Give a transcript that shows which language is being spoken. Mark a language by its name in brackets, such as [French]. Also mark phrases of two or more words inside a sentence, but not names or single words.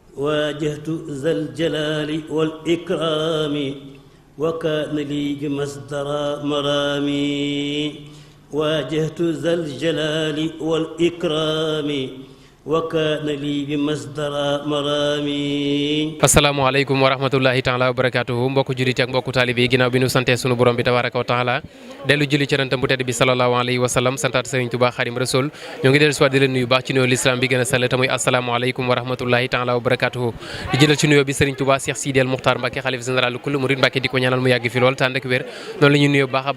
[Arabic] واجهت ذا الجلال والإكرام وكان لي بمصدر مرامي واجهت ذا الجلال والإكرام وكان لي بمصدر مرامي. السلام عليكم ورحمة الله تعالى وبركاته [Wolof] mbokku jullit ak mbokku taalibe yi ginnaaw bi nu santee sunu borom bi [Arabic] تبارك وتعالى [Wolof] dellu julli ci yonentam bu tedd bi [Arabic] صلى الله عليه وسلم [Wolof] santaat Sëriñ Tuubaa Xaadimu Rasuul ñoo ngi dellu si waat di leen nuyu baax ci nuyoo l'islam bi gën a sell te muy [Arabic] السلام عليكم ورحمة الله تعالى وبركاته [Wolof] di jëlal ci nuyoo bi Sëriñ Tuubaa Cheikh Sidi El Muxtaar Mbàkke xalif général kullu murid Mbàkke di ko ñaanal mu yàgg fi lool te ànd ak wér noonu la ñuy nuyoo baax a